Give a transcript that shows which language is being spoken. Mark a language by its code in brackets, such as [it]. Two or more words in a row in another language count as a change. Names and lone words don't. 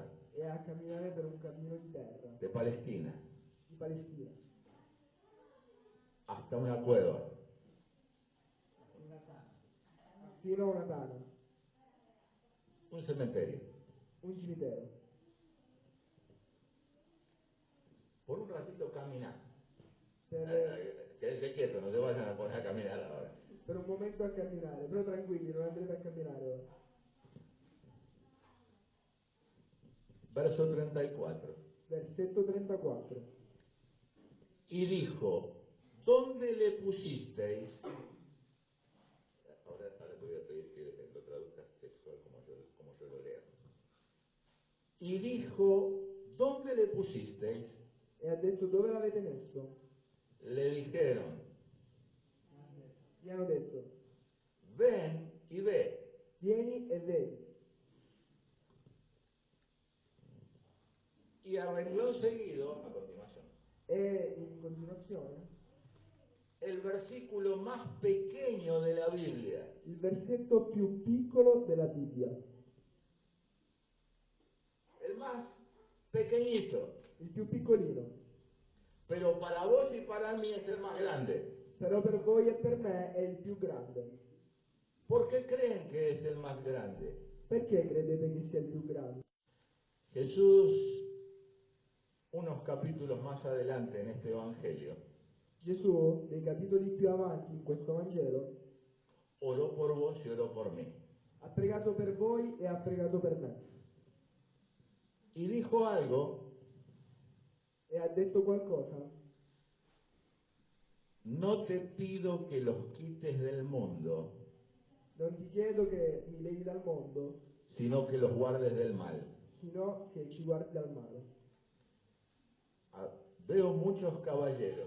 [it] e a camminare per un cammino di terra, [es] de Palestina. [it] di Palestina. [es] hasta una cueva, [it] fino a una tana, [es] un cementerio. [it] un cimitero. [es] Por un ratito caminar. [it] Per, [es] Quédense quietos, no se vayan a poner a caminar ahora. [it] per un momento a camminare, però tranquilli, non andrete a camminare ora. [es] Verso 34. [it] Versetto 34. [es] Y dijo, ¿dónde le pusisteis? Ahora te voy a pedir que lo traduzcas textual como yo lo leo. Y dijo, ¿dónde le pusisteis? [it] E ha detto, dove l'avete messo? [es] Le dijeron, [it] Gli hanno detto, [es] ven y ve. [it] vieni e vedi. [es] Y a renglón seguido, a continuación, [it] E in continuazione, [es] el versículo más pequeño de la Biblia. [it] il versetto più piccolo della Bibbia, [es] El más pequeñito. [it] il più piccolino, [es] Pero para vos y para mí es el más grande. [it] però per voi e per me è il più grande. [es] ¿Por qué creen que es el más grande? [it] Perché credete che sia il più grande? [es] Jesús, unos capítulos más adelante en este Evangelio, [it] Gesù, nei capitoli più avanti in questo Vangelo, [es] oró por vos y oró por mí. [it] ha pregato per voi e ha pregato per me. [es] Y dijo algo, [it] E ha detto qualcosa. [es] no te pido que los quites del mundo, [it] Non ti chiedo che mi levi dal mondo, [es] sino que los guardes del mal. [it] sino che ci guardi dal male. [es] Ah, veo muchos caballeros.